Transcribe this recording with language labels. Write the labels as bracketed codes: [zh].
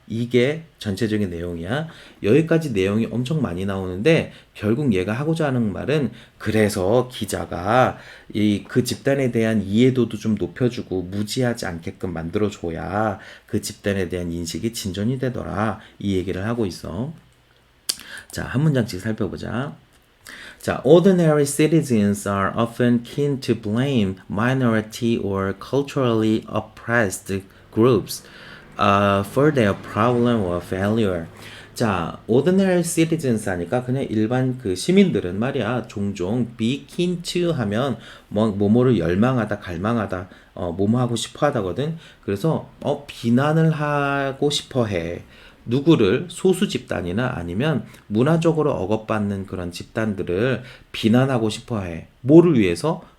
[ko] 이게 전체적인 내용이야. 여기까지 내용이 엄청 많이 나오는데 결국 얘가 하고자 하는 말은 그래서 기자가 그 집단에 대한 이해도도 좀 높여주고 무지하지 않게끔 만들어줘야 그 집단에 대한 인식이 진전이 되더라. 이 얘기를 하고 있어. 자, 한 문장씩 살펴보자. [en] 자, ordinary citizens are often keen to blame minority or culturally oppressed groups for their problem or failure. [ko] 자, [en] ordinary citizens [ko] 하니까 그냥 일반 그 시민들은 말이야 종종 be keen to 하면 뭐뭐를 열망하다, 갈망하다, 뭐뭐 하고 싶어 하다거든. 그래서 비난을 하고 싶어 해. 누구를 소수 집단이나 아니면 문화적으로 억압받는 그런 집단들을 비난하고 싶어 해. 뭐를 위해서?